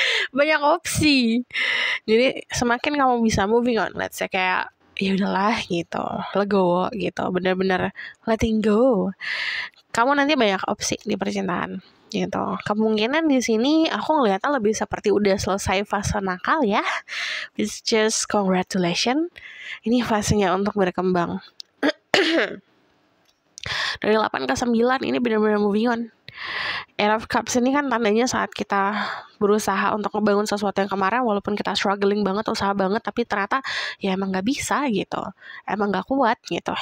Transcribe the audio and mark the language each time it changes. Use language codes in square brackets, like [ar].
[id] Banyak opsi. Jadi semakin kamu bisa [en] moving on, let's say [id] kayak ya udahlah gitu, legowo gitu, bener-bener [en] letting go. [id] Kamu nanti banyak opsi di percintaan gitu. Kemungkinan di sini aku ngeliatnya lebih seperti udah selesai fase nakal ya. [en] It's just congratulations. [id] Ini fasenya untuk berkembang. Dari 8 ke 9 ini benar-benar [en] moving on. [id] Eight of Cups ini kan tandanya saat kita berusaha untuk ngebangun sesuatu yang kemarin, walaupun kita [en] struggling [id] banget, usaha banget, tapi ternyata ya emang gak bisa gitu, emang gak kuat gitu.